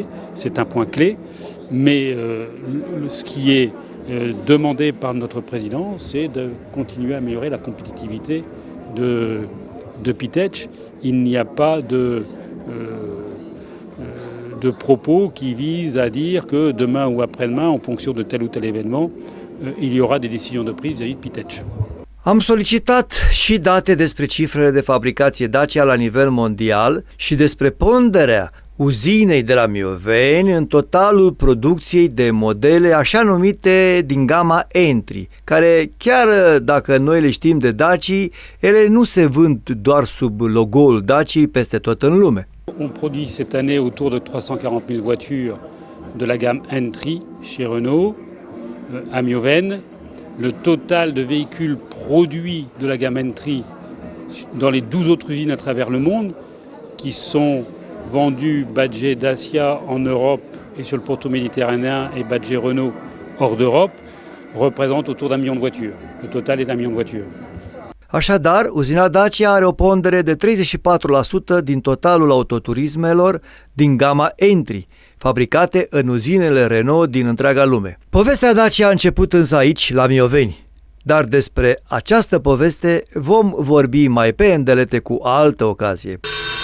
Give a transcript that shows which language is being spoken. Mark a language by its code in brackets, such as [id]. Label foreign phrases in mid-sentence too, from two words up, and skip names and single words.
[fr] C'est un point clé, mais ce qui est demandé par notre président, c'est de continuer à améliorer la compétitivité de Pitech. Il n'y a pas de propos qui visent à dire que demain ou après-demain, en fonction de tel ou tel événement, il y aura des décisions de prise vis-à-vis de Pitech. [ro] Am solicitat și date despre cifrele de fabricație Dacia la nivel mondial și despre ponderea uzinei de la Mioveni în totalul producției de modele așa numite din gama Entry, care chiar dacă noi le știm de Dacia, ele nu se vând doar sub logo-ul Dacia peste tot în lume. [fr] On produit cette année autour de 340 000 voitures de la gamme Entry chez Renault, à Mioven. Le total de véhicules produits de la gamme Entry dans les 12 autres usines à travers le monde, qui sont vendus badgés Dacia en Europe et sur le pourtour méditerranéen et badgés Renault hors d'Europe, représente autour d'1 million de voitures. Le total est d'1 million de voitures. [ro] Așadar, uzina Dacia are o pondere de 34% din totalul autoturismelor din gama Entry, fabricate în uzinele Renault din întreaga lume. Povestea Dacia a început însă aici, la Mioveni, dar despre această poveste vom vorbi mai pe îndelete cu altă ocazie.